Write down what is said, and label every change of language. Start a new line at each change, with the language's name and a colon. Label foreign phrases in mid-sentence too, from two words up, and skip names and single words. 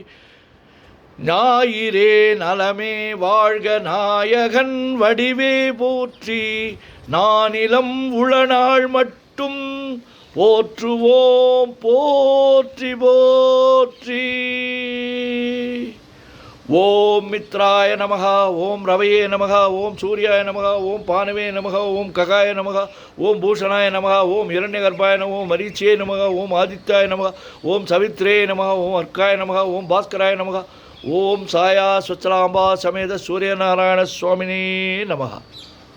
Tamil: ஞாயிறே நலமே வாழ்க நாயகன் வடிவே போற்றி நானிலம் உளநாள் மட்டும் போற்றுவோம் போற்றி போற்றி ஓம்
Sanskrit: मित्राय नमः ॐ रवये नमः ॐ सूर्याय नमः ॐ भानवे नमः ॐ खगाय नमः ॐ पूषणाय नमः ॐ हिरण्यगर्भाय नमः ॐ मरीचये नमः ॐ आदित्याय नमः ॐ सवित्रे नमः ॐ अर्काय नमः ॐ भास्कराय नमः ॐ छाया स्वचलांबा समेत सूर्यनारायण स्वामिने नमः।